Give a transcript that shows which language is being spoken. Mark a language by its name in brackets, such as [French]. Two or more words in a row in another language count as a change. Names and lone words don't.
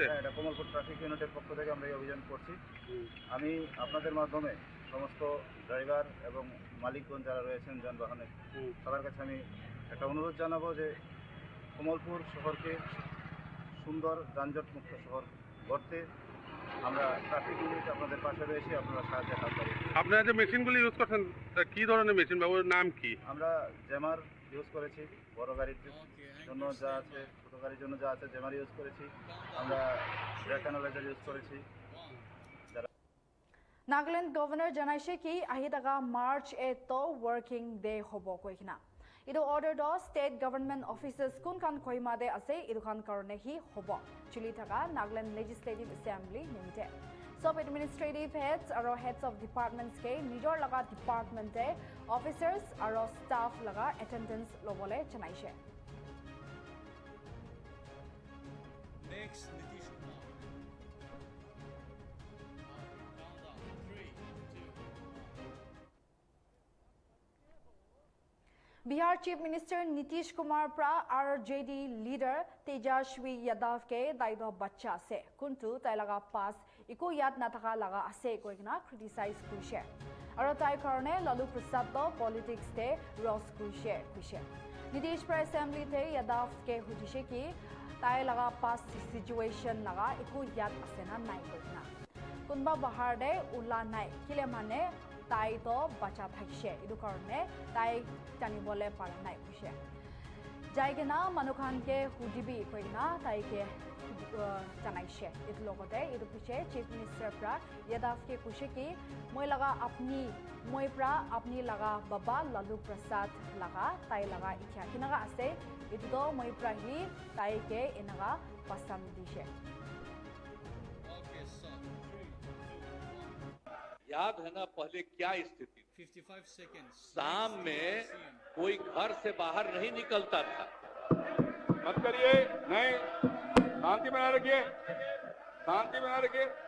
[Bangla] হ্যাঁ, এটা কমলপুর ট্রাফিক ইউনিটের পক্ষ থেকে আমরা এই অভিযান করছি। আমি আপনাদের মাধ্যমে সমস্ত ড্রাইভার এবং মালিকগণ যারা রয়েছেন যানবাহনের সবার কাছে আমি একটা অনুরোধ জানাবো যে কমলপুর শহরকে সুন্দর যানজটমুক্ত শহর গড়তে আমরা ট্রাফিক ইউনিট আপনাদের পাশে রয়েছি, আপনারা সাহায্যের হাত বাড়িয়ে দিন। আপনারা যে মেশিনগুলি ইউজ করছেন কি ধরনের মেশিন বা ওর নাম কি? আমরা জ্যামার ইউজ করেছি, বড় গাড়ির জন্য যা আছে, ছোটো গাড়ির জন্য যা আছে জ্যামার ইউজ করেছি, আমরা [English] brake analyzer [Bangla] ইউজ করেছি। [Naga Pidgin] Nagaland Governor janaise ki ahi daga March 8 to working day hobo koikina. Ido order do state government offices kun kan koima de ase ido kan karone hi hobo. Chili thaga Nagaland Legislative Assembly Limited. [English] Sub administrative heads [Naga Pidgin] aro [English] heads of departments [Naga Pidgin] ke nijor laga department e officers aro staff laga attendance lobole janaise. [English] Next Nitish Kumar. Countdown. 3, 2, 1. [Naga Pidgin] Bihar Chief Minister Nitish Kumar pra RJD leader Tejashwi Yadav ke daido bacha se kuntu tai laga pass iko yad na thaka laga ase koikna criticize kuishe aro tai karone Lalu Prasad to politics te ros kuishe Nitish pra assembly te Yadav ke hujishe ki tai laga pass situation laga iko yad ase na nai koikna kunba bahar de ula nai kile mane tai to bacha thakise idu karone tai jani bole para nai kushe jaigena manukhan ke hudibi koina tai ke janaise idu logote idu piche [English] chief minister [Naga Pidgin] pra Yadav ke kushe ki moi pra apni laga baba Lalu Prasad laga tai laga ikhya kinaga ase idu do moi pra hi tai ke inaga pasam dishe. [English] Okay, son. 3, 2, 1. [Hindi] याद है ना पहले क्या स्थिति थी? [English] 55 seconds. [Hindi] शाम [English] Next, [Hindi] में [English] CM. [Hindi] कोई घर से बाहर नहीं निकलता था। मत करिए, नहीं, शांति बनाए रखिए, शांति बनाए रखिए।